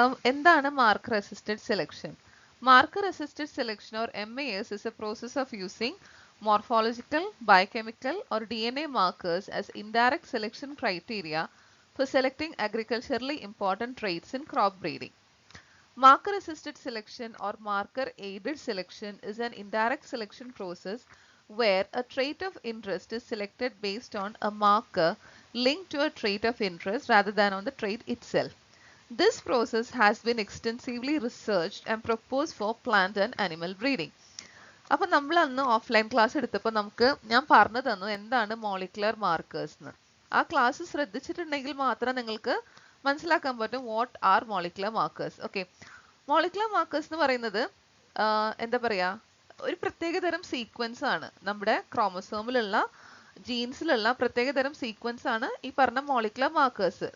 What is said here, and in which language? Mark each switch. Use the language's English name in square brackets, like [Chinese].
[Malayalam] എന്താണ് marker assisted selection? [English] Marker assisted selection, or MAS, is a process of using morphological, biochemical, or DNA markers as indirect selection criteria for selecting agriculturally important traits in crop breeding. Marker assisted selection or marker aided selection is an indirect selection process where a trait of interest is selected based on a marker linked to a trait of interest rather than on the trait itself. This process has been extensively researched and proposed for plant and animal breeding. [Malayalam] അപ്പോൾ നമ്മൾ അന്ന് offline class എടുത്തപ്പോൾ ഞാൻ പറഞ്ഞു തന്നു എന്താണ് molecular markers എന്ന്. ആ ക്ലാസ് ശ്രദ്ധിച്ചിട്ടുണ്ടെങ്കിൽ മാത്രം നിങ്ങൾക്ക് മനസ്സിലാക്കാൻ പറ്റും [English] What are molecular markers. [Malayalam] Okay, molecular markers എന്ന് പറയുന്നത് എന്താ പറയുക, ഒരു പ്രത്യേകതരം സീക്വൻസ് ആണ്, നമ്മുടെ ക്രോമസോമിലുള്ള ജീൻസിലുള്ള പ്രത്യേകതരം സീക്വൻസ് ആണ് ഈ പറഞ്ഞ മോളിക്കുലർ മാർക്കേഴ്സ്.